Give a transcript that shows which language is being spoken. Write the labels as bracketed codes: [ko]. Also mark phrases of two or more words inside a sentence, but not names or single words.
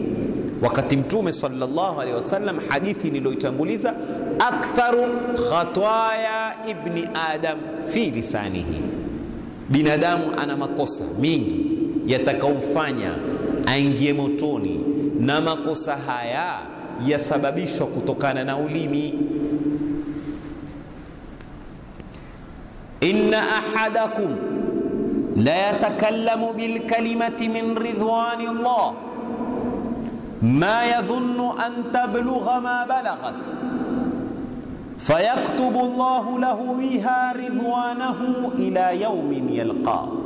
[sw] Wakati Mtume [ar] صلى الله عليه وسلم, [sw] hadithi niliyoitanguliza, [ar] أكثر خطايا ابن آدم في لسانه, [sw] binadamu ana makosa mingi yatakaomfanya aingie motoni, na makosa haya yasababishwa kutokana na ulimi. [ar] إن أحدكم ليتكلم بالكلمة من رضوان الله ما يظن أن تبلغ ما بلغت فيكتب الله له بها رضوانه إلى يوم يلقى.